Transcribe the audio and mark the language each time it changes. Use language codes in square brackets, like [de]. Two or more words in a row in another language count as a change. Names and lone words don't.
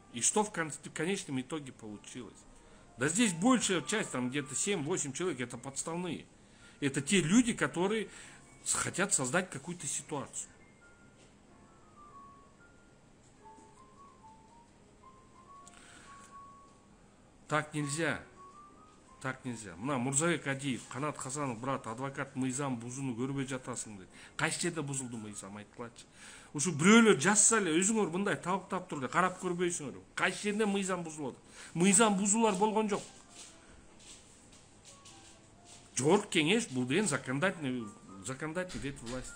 [ru] И что в конечном итоге получилось? Да здесь большая часть, там где-то 7-8 человек, это подставные. Это те люди, которые хотят создать какую-то ситуацию. Так нельзя. Так нельзя. [ky] Мына Мурзабек Адиев, Канат Хасанов, брат, адвокат мыйзам бузууну көрбөй жатасың дейт. Кайсы жерде бузулду мыйзам, айткылачы. Ушу бирөөлөр жазса эле өзүңөр мындай табыктап туруп карап көрбөйсүңөр. Кайсы жерде мыйзам бузулат? Мыйзам бузуулар болгон жок. Жогорку кеңеш бул деген [ru] законодательный ветвь власти.